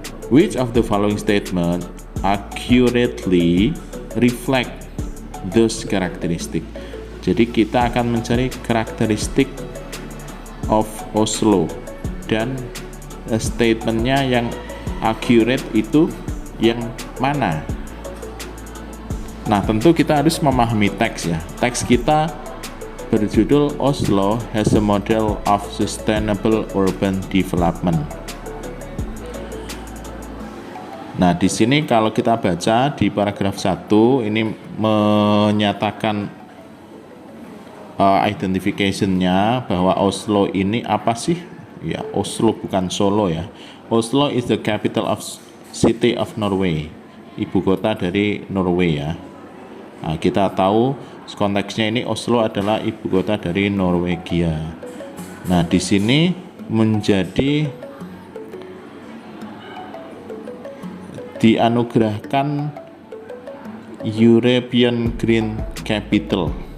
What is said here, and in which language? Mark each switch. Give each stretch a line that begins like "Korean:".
English: Which of the following statement accurately reflect those characteristic?
Indonesian: Jadi kita akan mencari karakteristik of Oslo, dan statementnya yang accurate itu yang mana. Nah, tentu kita harus memahami teks ya. Teks kita berjudul
English: Oslo has a model of sustainable urban development.
Indonesian: Nah, di sini kalau kita baca di paragraf 1 ini menyatakan identification-nya bahwa Oslo ini apa sih? Ya, Oslo bukan Solo ya.
English: Oslo is the capital of city of Norway.
Indonesian: Ibu kota dari Norway ya. Nah, kita tahu konteksnya ini Oslo adalah ibu kota dari Norwegia. Nah, di sini menjadi dianugerahkan European Green Capital.